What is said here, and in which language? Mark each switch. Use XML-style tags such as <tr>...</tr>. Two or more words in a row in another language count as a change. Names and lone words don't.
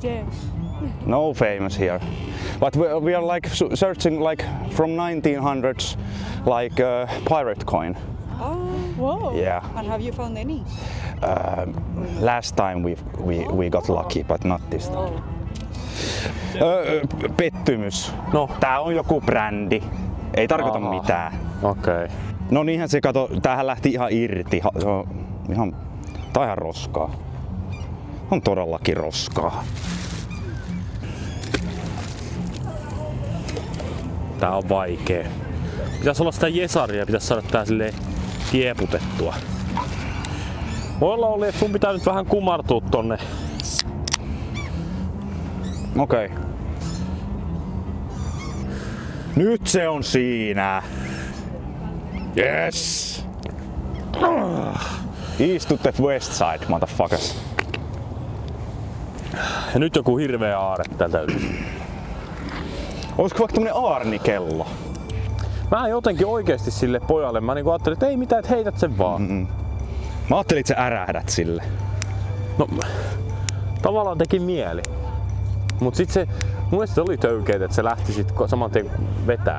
<en>No famous here. But we are like searching like from 1900s, like pirate coin. Oh, wow. Yeah. And have you found any? Last time we got lucky, but not this time.</en> <fi>Pettymys. No. Tää on joku brändi. Ei tarkoita mitään. Okei. No niinhän se kato, tämähän lähti ihan irti. Se on ihan, tää on ihan roskaa. On todellakin roskaa. Tää on vaikee. Pitäis olla sitä jesaria, pitäis saada tää silleen kieputettua. Voi olla, että sun pitää nyt vähän kumartua tonne. Okei. Nyt se on siinä.</fi> <en>Yes! East to the west side, motherfuckers.</en> <fi>Ja nyt joku hirveä aare täältä yli. Olisiko vaikka tämmönen aarnikello? Mä jotenkin oikeesti sille pojalle, mä niinku ajattelin, että ei mitään, että heität sen vaan. Mä ajattelin, että sä ärähdät sille. No, tavallaan teki mieli. Mut sit se Mun mielestä se oli töykeet, että se lähti sit saman tien vetää.</fi>